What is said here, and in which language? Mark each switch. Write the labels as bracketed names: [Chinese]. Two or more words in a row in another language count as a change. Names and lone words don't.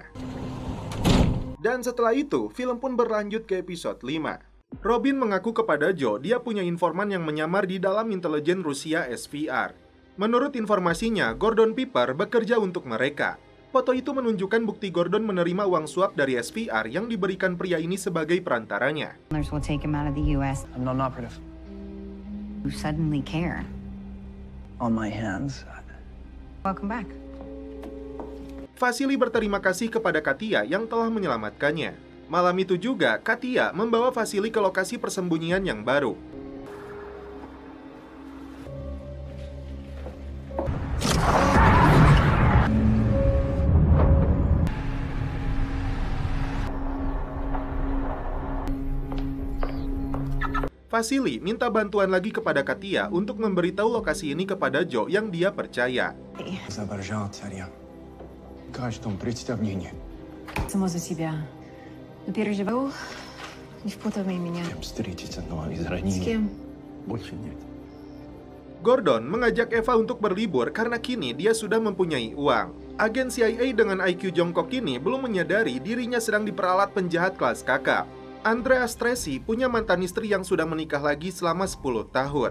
[Indonesian] Dan setelah itu, film pun berlanjut ke episode 5. Robin mengaku kepada Joe dia punya informan yang menyamar di dalam intelijen Rusia SVR. Menurut informasinya, Gordon Pipper bekerja untuk mereka. Foto itu menunjukkan bukti Gordon menerima uang suap dari SVR yang diberikan pria ini sebagai perantaranya. [English] Will take him out of the U.S. I'm non-operative. You suddenly care. On my hands. Welcome back. [Indonesian] Vasily berterima kasih kepada Katia yang telah menyelamatkannya. Malam itu juga, Katia membawa Vasily ke lokasi persembunyian yang baru. Vasily minta bantuan lagi kepada Katia untuk memberitahu lokasi ini kepada Joe yang dia percaya. [Russian] Само за себя. Но переживаю. Не впутывай меня. С кем? [Indonesian] Gordon mengajak Eva untuk berlibur karena kini dia sudah mempunyai uang. Agen CIA dengan IQ jongkok ini belum menyadari dirinya sedang diperalat penjahat kelas kakap. Andreas Tracy punya mantan istri yang sudah menikah lagi selama 10 tahun.